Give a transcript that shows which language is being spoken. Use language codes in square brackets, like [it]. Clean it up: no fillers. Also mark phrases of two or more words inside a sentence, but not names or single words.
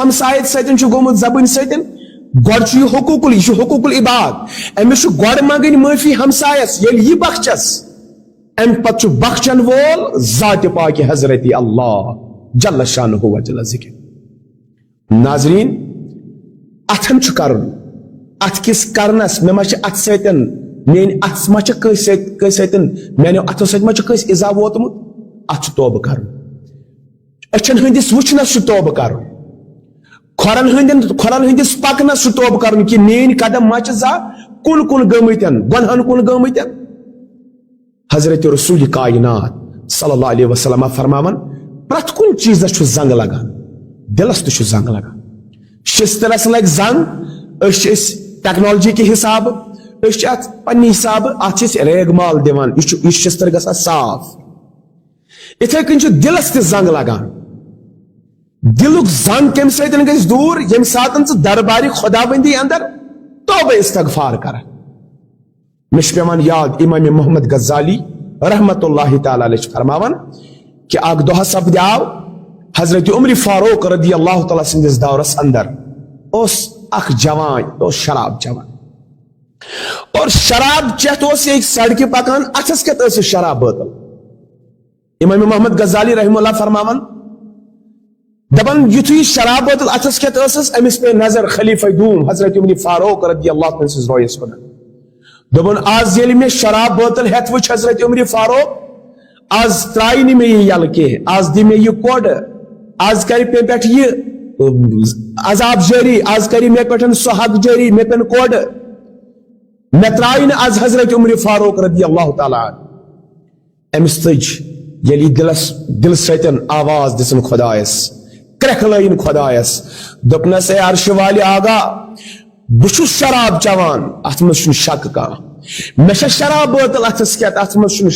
[ks] ہمسایَت سۭتۍ چھُ گوٚمُت زبٲنۍ سۭتۍ گۄڈٕ چھُ یہِ حقوٗق العباد أمِس چھُ گۄڈٕ منٛگٕنۍ معٲفی ہمسایس ییٚلہِ یہِ بخشس امہِ پتہٕ چھُ بخشن وول ذاتِ پاکہِ حضرت اللہ [ar] جل شانہ و جل ذکر [ks] ناظریٖن اتھن چھُ کرُن اتھ کِس کرنس مےٚ ما چھِ اتھ سۭتۍ میٲنۍ اتھ ما چھِ کٲنٛسہِ سۭتۍ میانیو اتھو سۭتۍ ما چھُ کٲنٛسہِ ایٖزا ووتمُت اتھ چھُ توبہٕ کرُن أچھن ہٕنٛدِس وٕچھنس چھُ توبہٕ کرُن کھۄرن ہٕنٛدِس پکنس چھُ توبہٕ کرُن کہِ میٲنۍ قدم ما چھِ زانٛہہ کُن گٔمٕتۍ گۄنہن کُن گٔمٕتۍ حضرت رسول کائنات [ar] صلی اللہ علیہ وسلم [ks] فرماون پرٛٮ۪تھ کُنہِ چیٖزس چھُ زنگ لگان دلس تہِ چھُ زنگ لگان شستٕرس لگہِ زنگ أسۍ چھِ ٹیکنالوجی کہِ حسابہٕ أسۍ چھِ اتھ پننہِ حسابہٕ اتھ چھِ أسۍ ریگ مال دِوان یہِ شستٕر گژھان صاف یِتھے کٔنۍ چھُ دلس تہِ زنگ لگان دلُک زنگ کمہِ سۭتۍ گژھِ دوٗر ییٚمہِ ساتہٕ ژٕ دربارِ خۄدا بندی اندر توبہ استغفار کران مےٚ چھُ پیوان یاد امام محمد غزالی [ar] رحمت اللہ تعالیٰ علیہ [ks] چھُ فرماوان کہ اکھ دۄہ سپدیو حضرت عمر فاروق [ar] رضی اللہ تعالیٰ [ks] سٕنٛدِس دورس اندر اوس اکھ جوان اوس شراب چٮ۪وان اور شراب چٮ۪تھ اوس یہِ سڑکہِ پکان اتھس کٮ۪تھ ٲسِس شراب بٲتل امام محمد غزالی [ar] رحمہ اللہ [ks] فرماوان دپان یُتھُے یہِ شراب بٲتل اتھس کٮ۪تھ ٲسٕس أمِس پے نظر خلیفہ دوم حضرت عمر فاروق [ar] رضی اللہ تعالیٰ [ks] سٕنٛدِس رویس کُن دوٚپُن آز ییٚلہِ مےٚ شراب بٲتل ہٮ۪تھ وٕچھ حضرت عمر فاروق آز ترٛایہِ نہٕ مےٚ یہِ یلہٕ کینٛہہ آز دِ مےٚ یہِ کوڑٕ آز کرِ مےٚ پٮ۪ٹھ یہِ عذاب جٲری آز کرِ مےٚ پٮ۪ٹھ سُہ حق جٲری مےٚ پٮ۪ن کوڑٕ مےٚ ترٛایہِ نہٕ آز حضرت عمر فاروق [ar] رضی اللہ تعالیٰ [ks] أمِس تٔج ییٚلہِ یہِ دِلہٕ سۭتۍ آواز دِژٕن خۄدایس کرٛٮ۪کھلٲیِن خۄدایس دوٚپنس اے عرشہِ والہِ آگاہ بہٕ چھُس شراب چٮ۪وان اتھ منٛز چھُنہٕ شک کانٛہہ مےٚ چھےٚ شراب بٲتل اتھس کٮ۪تھ اتھ منٛز چھُنہٕ